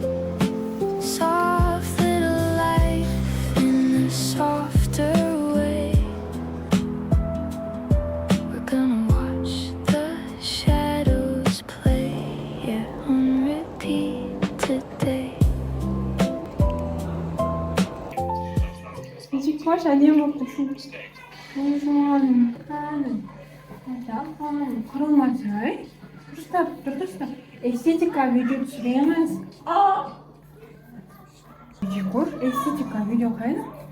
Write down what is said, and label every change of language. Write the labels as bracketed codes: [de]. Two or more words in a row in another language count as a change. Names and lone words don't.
[en] Soft little life in a softer way. We're gonna watch the shadows play, yeah, on repeat today. [kk] Спичек әдемі болып тұрсың. Өзің құрылмасы, дұрыстап. Эстетика видео түсіреміз. Декор, эстетика видео қайда?